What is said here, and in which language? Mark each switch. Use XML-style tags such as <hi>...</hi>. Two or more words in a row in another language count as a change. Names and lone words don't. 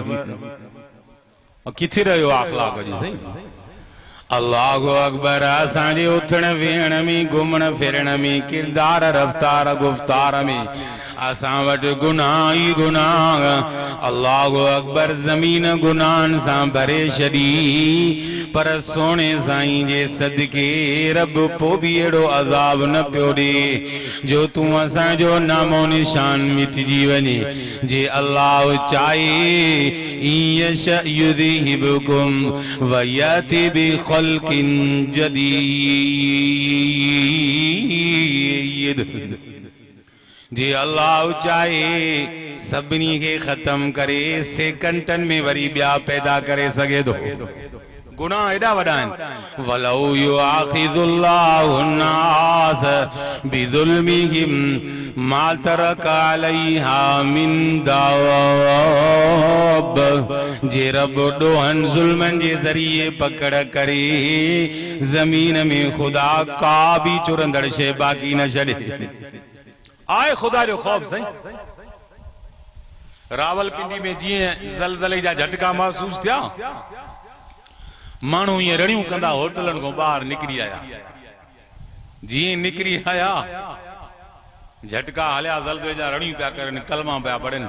<sd>किथे रहियो अख़लाक़ जी सही</sd> <ar>الله أكبر</ar> <sd>असांजे उथण वेहण में घुमण फिरण में किरदार रफ्तार गुफ्तार में असां वटि गुनाह ई गुनाह</sd> <ar>الله أكبر</ar> <sd>ज़मीन गुनाहनि सां भरे छॾी पर सोने साईं जे सदके रब पोइ बि अहिड़ो अज़ाब न पियो ॾे जो तूं असांजो नामो निशान मिटिजी वञे जे अल्लाह चाहे</sd> <ar>يذهبكم ويأت بخلق جديد</ar> <sd>जे अल्लाह चाहे सभिनी खे ख़त्म करे सेकंडनि में वरी ॿिया पैदा करे सघे थो गुनाह एडा वडा आहिनि।</sd> <ar>ولو يؤاخذ الله الناس بظلمهم ما ترك عليها من دابة.</ar> <sd>जे रब ॾोहनि ज़ुल्मनि जे ज़रिए पकड़ करे ज़मीन में खुदा का भी चुरंदड़ शे बाकी न छॾे। आए खुदा जो ख़ौफ़ साईं। रावलपिंडी में जीअं ज़लज़ले जा झटका महसूस थिया, माण्हू ईअं रड़ियूं कंदा होटलनि खां ॿाहिरि निकिरी आया। जीअं निकिरी आया झटका हलिया, ज़लज़ले जा रड़ियूं पिया करनि, कलमा पिया पढ़नि।</sd>